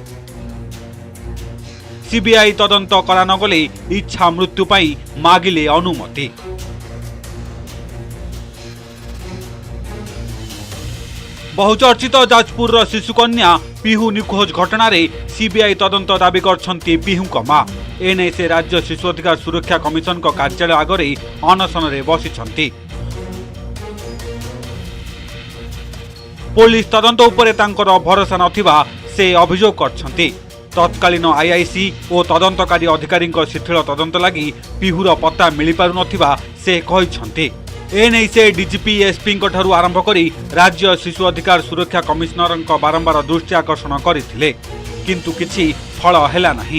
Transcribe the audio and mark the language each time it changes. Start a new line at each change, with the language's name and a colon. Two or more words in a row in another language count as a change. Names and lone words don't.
Odia: ସିବିଆଇ ତଦନ୍ତ କରା ନ ଗଲେ ଇଚ୍ଛା ମୃତ୍ୟୁ ପାଇଁ ମାଗିଲେ ଅନୁମତି। ବହୁଚର୍ଚ୍ଚିତ ଯାଜପୁର ଶିଶୁକନ୍ୟା ପିହୁ ନିଖୋଜ ଘଟଣା ରେ ସିବିଆଇ ତଦନ୍ତ ଦାବି କରୁଛନ୍ତି ପିହୁଙ୍କ ମାଁ। ଏଣେ ସେ ରାଜ୍ୟ ଶିଶୁ ଅଧିକାର ସୁରକ୍ଷା କମିଶନ କାର୍ଯ୍ୟାଳୟ ଆଗେ ଅନଶନ ରେ ବସିଛନ୍ତି। ପୁଲିସ ତଦନ୍ତ ଉପରେ ତାଙ୍କର ଭରସା ନଥିବା ସେ ଅଭିଯୋଗ କରୁଛନ୍ତି। ତତ୍କାଳୀନ ଆଇଆଇସି ଓ ତଦନ୍ତକାରୀ ଅଧିକାରୀ ଶିଥିଳ ତଦନ୍ତ ଲାଗି ପିହୁର ପତ୍ତା ମିଳି ପାରୁ ନଥିବା ସେ କହିଛନ୍ତି। ଏଣେ ସେ ଡିଜିପି ଏସପି ଠାରୁ ଆରମ୍ଭ କରି ରାଜ୍ୟ ଶିଶୁ ଅଧିକାର ସୁରକ୍ଷା କମିଶନର ବାରମ୍ବାର ଦୃଷ୍ଟି ଆକର୍ଷଣ କରିଥିଲେ କିନ୍ତୁ କିଛି ଫଳ ହେଲା ନାହିଁ।